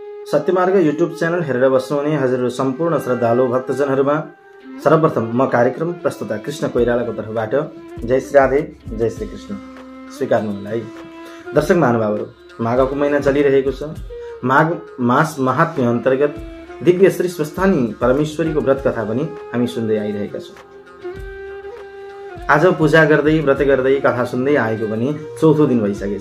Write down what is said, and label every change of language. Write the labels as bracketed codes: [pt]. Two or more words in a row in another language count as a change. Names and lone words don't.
[ne] सत्यमार्ग युट्युब च्यानल हेरेर बस्नुहुने हजुरहरू सम्पूर्ण श्रद्धालु भक्तजनहरूमा सर्वप्रथम म कार्यक्रम प्रस्तुता कृष्ण कोइरालाको तर्फबाट जय श्री राधे जय श्री कृष्ण स्वीकार्नुहोला है। दर्शक महानुभावहरू, माघको महिना चलिरहेको छ। माघ मास महात्म्य अन्तर्गत दिव्य श्री स्वस्थानी परमेश्वरीको व्रत कथा पनि हामी सुन्दै आइरहेका छौँ। आज पूजा गर्दै व्रत गर्दै कथा सुन्दै आएको पनि चौथो दिन भइसकेछ।